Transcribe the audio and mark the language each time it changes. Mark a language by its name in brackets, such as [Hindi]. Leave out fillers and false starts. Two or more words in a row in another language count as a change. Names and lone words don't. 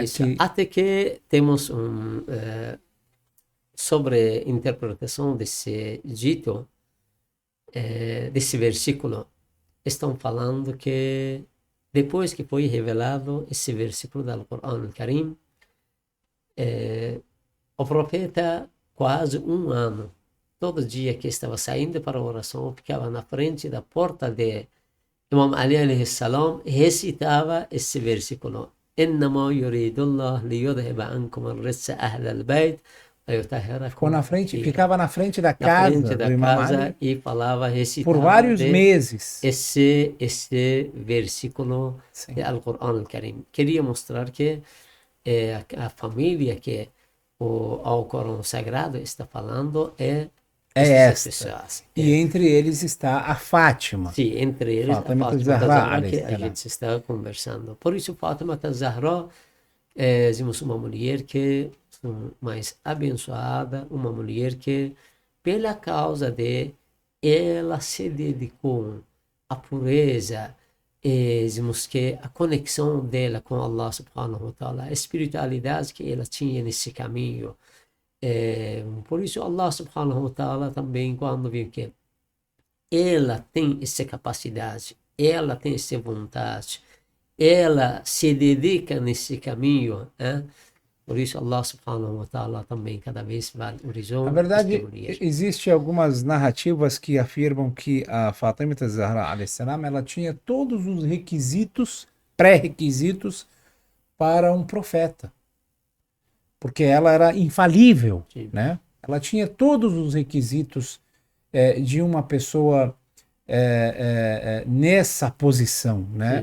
[Portuguese] Isso. Até que temos sobre interpretação desse dito, desse versículo, estão falando que depois que foi revelado esse versículo do Alcorão Al-Karim, o profeta, quase um ano, todo dia que estava saindo para a oração, ficava na frente da porta de Imam Ali [Arabic] عليه السلام, [Portuguese] recitava esse versículo: [Arabic] إنما يريد الله ليذهب عنكم الرجس أهل البيت [Portuguese] Ficou [Arabic] ويطهركم [Portuguese] na frente, [Arabic] تطهيرا. [Portuguese] ficava na frente da Na frente casa do da Imam casa Ali e falava, por recitava vários meses. esse versículo Sim. do Alcorão Al-Karim. Queria mostrar que a família que o Alcorão Sagrado está falando É essas esta. pessoas. E entre eles está a Fátima. Sim, entre eles a Fátima Fátima Zahra, Zahra que alayhi a salam. gente está conversando. Por isso, Fátima Zahra temos uma mulher que mais abençoada, uma mulher que, pela causa de ela se dedicou à pureza, dizemos que a conexão dela com Allah [Arabic] سبحانه وتعالى, [Portuguese] a espiritualidade que ela tinha nesse caminho. Por isso Allah [Arabic] سبحانه وتعالى [Portuguese] também, quando viu que ela tem essa capacidade, ela tem essa vontade, ela se dedica nesse caminho, por isso Allah [Arabic] سبحانه وتعالى [Portuguese] também cada vez valorizou Na esta verdade, mulher. existe algumas narrativas que afirmam que a Fátima Zahra, [Arabic] عليه السلام, [Portuguese] ela tinha todos os requisitos, pré-requisitos para um profeta. Porque ela era infalível, Sim. né? Ela tinha todos os requisitos de uma pessoa nessa posição, né?